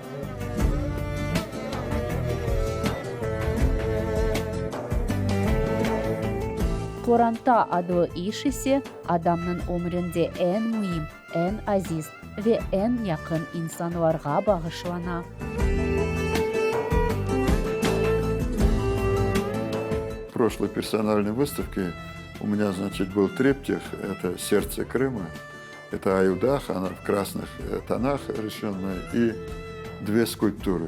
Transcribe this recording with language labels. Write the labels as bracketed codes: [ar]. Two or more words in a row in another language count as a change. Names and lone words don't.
[crh] Kur'an'ta adlı iş ise adamın ömründe en mühim, en aziz ve en yakın insanlara bağışlana. [ru] В прошлой персональной выставке у меня, значит, был триптих, это «Сердце Крыма», это Аюдах, она в красных тонах решенная, и две скульптуры.